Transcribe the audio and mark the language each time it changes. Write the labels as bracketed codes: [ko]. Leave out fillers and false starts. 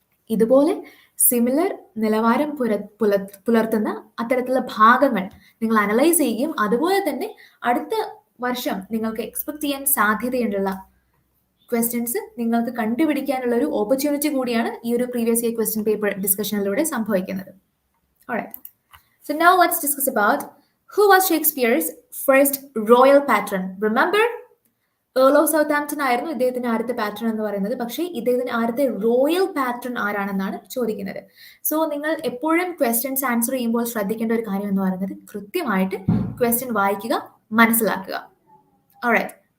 [ml] ഇതുപോലെ സിമിലർ നിലവാരം പുലർത്തുന്ന അത്തരത്തിലുള്ള ഭാഗങ്ങൾ നിങ്ങൾ അനലൈസ് ചെയ്യുകയും അതുപോലെ തന്നെ അടുത്ത വർഷം നിങ്ങൾക്ക് എക്സ്പെക്ട് ചെയ്യാൻ സാധ്യതയുള്ള ക്വസ്റ്റ്യൻസ് നിങ്ങൾക്ക് കണ്ടുപിടിക്കാനുള്ള ഒരു ഓപ്പർച്യൂണിറ്റി കൂടിയാണ് ഈ ഒരു പ്രീവിയസ് ഇയർ ക്വസ്റ്റ്യൻ പേപ്പർ ഡിസ്കഷനിലൂടെ സംഭവിക്കുന്നത്. [en] Alright. So now let's discuss about who was Shakespeare's first royal patron. Remember? [ml] Earl of south Hampton ആയിരുന്നു ഇദ്ദേഹത്തിന്റെ ആദ്യത്തെ പാറ്റേൺ എന്ന് പറയുന്നത്. പക്ഷേ ഇദ്ദേഹത്തിന്റെ ആദ്യത്തെ റോയൽ പാറ്റേൺ ആരാണെന്നാണ് ചോദിക്കുന്നത്. സോ നിങ്ങൾ എപ്പോഴും ക്വസ്റ്റ്യൻസ് ആൻസർ ചെയ്യുമ്പോൾ ശ്രദ്ധിക്കേണ്ട ഒരു കാര്യം എന്ന് പറയുന്നത് കൃത്യമായിട്ട് ക്വസ്റ്റ്യൻ വായിക്കുക, മനസ്സിലാക്കുക. ഓൾറൈറ്റ്.